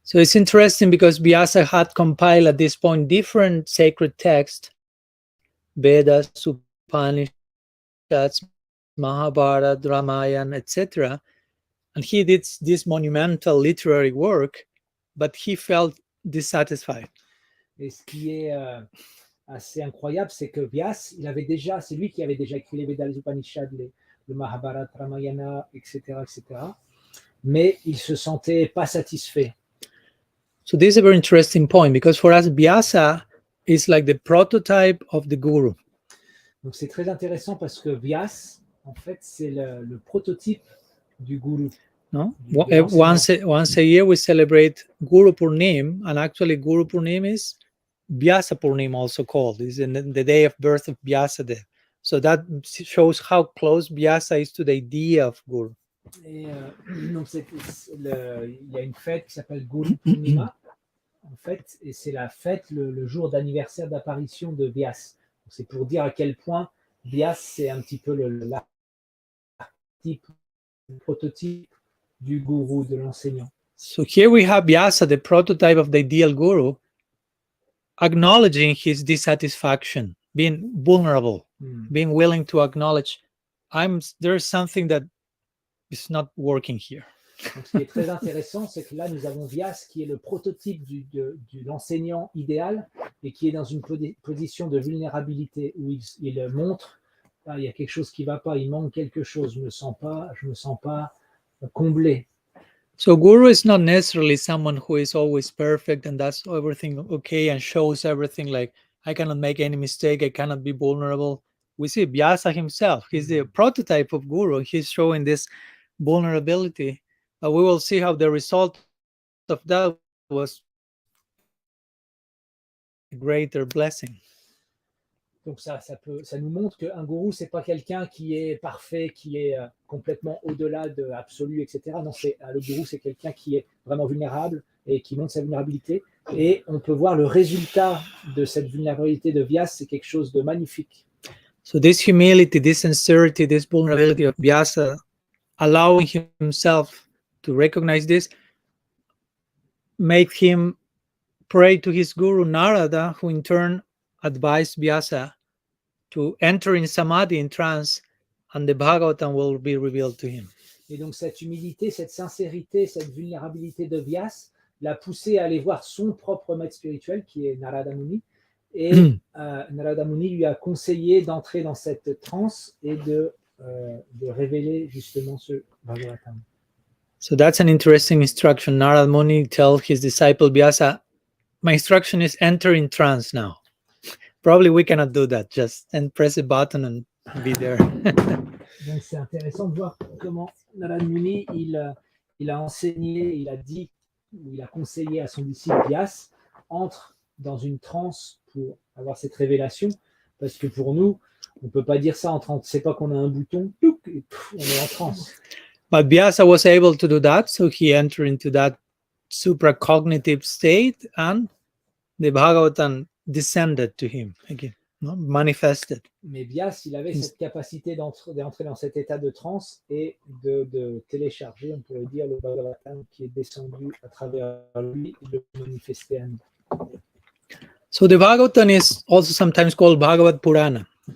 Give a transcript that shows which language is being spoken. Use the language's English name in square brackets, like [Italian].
[English] So it's interesting because Vyasa had compiled at this point different sacred texts, Vedas, Upanishads, Mahabharata, Ramayana, etc. And he did this monumental literary work, but he felt dissatisfied. [French] Et ce qui est assez incroyable, c'est que Vyas, c'est lui qui avait déjà écrit les Vedas, les Upanishads, le Mahabharata, Ramayana, etc., etc. Mais il se sentait pas satisfait. [English] So this is a very interesting point because for us, Vyasa is like the prototype of the guru. [French] Donc c'est très intéressant parce que Vyas, en fait, c'est le prototype du gourou. [English] No? Once a year we celebrate Guru Purnim, and actually Guru Purnim is Vyasa Purnim also called. It's in the day of birth of Vyasadeva. So that shows how close Vyasa is to the idea of Guru. [French] Et donc il y a une fête qui s'appelle Guru Purnima, en fait, et c'est la fête, le jour d'anniversaire d'apparition de Vyas. C'est pour dire à quel point Vyas, c'est un petit peu l'archétype, le prototype du gourou, de l'enseignant. [English] So here we have Vyasa, the prototype of the ideal guru, acknowledging his dissatisfaction, being vulnerable, being willing to acknowledge, there's something that is not working here. [French] Donc, ce qui est très intéressant, c'est que là, nous avons Vyas qui est le prototype de l'enseignant idéal et qui est dans une position de vulnérabilité où il montre il y a quelque chose qui ne va pas, il manque quelque chose, je me sens pas comblé. [English] So guru is not necessarily someone who is always perfect and does everything okay and shows everything like I cannot make any mistake, I cannot be vulnerable. We see Vyasa himself, he's the prototype of guru. He's showing this vulnerability. We will see how the result of that was a greater blessing. [French] Donc ça nous montre qu'un gourou, c'est pas quelqu'un qui est parfait, qui est complètement au-delà de absolu, etc. Non, le gourou, c'est quelqu'un qui est vraiment vulnérable et qui montre sa vulnérabilité. Et on peut voir le résultat de cette vulnérabilité de Vyas, c'est quelque chose de magnifique. [English] So this humility, this sincerity, this vulnerability of Vyasa, allowing himself to recognize this, make him pray to his guru Narada, who in turn advised Vyasa to enter in samadhi, in trance, and the Bhagavatam will be revealed to him. [French] Et donc cette humilité, cette sincérité, cette vulnérabilité de Vyas l'a poussé à aller voir son propre maître spirituel, qui est Narada Muni. Et Narada Muni lui a conseillé d'entrer dans cette transe et de révéler justement ce Bhagavatam. [English] So that's an interesting instruction. Narada Muni tells his disciple Vyasa, my instruction is enter in trance now. Probably we cannot do that, just and press a button and be there. [French] Donc c'est intéressant de voir comment Narada Muni, il a enseigné, il a conseillé à son disciple Vyas, entre dans une transe pour avoir cette révélation, parce que pour nous, on ne peut pas dire ça en transe, c'est pas qu'on a un bouton, et on est en transe. [English] But Vyasa was able to do that, so he entered into that supracognitive state, and the Bhagavatam descended to him again, manifested. [French] Mais Vyas, il avait cette capacité d'entrer dans cet état de transe et de télécharger, on pourrait dire, le Bhagavatam qui est descendu à travers lui et le manifester à nous. [English] So the Bhagavatam is also sometimes called Bhagavad Purana.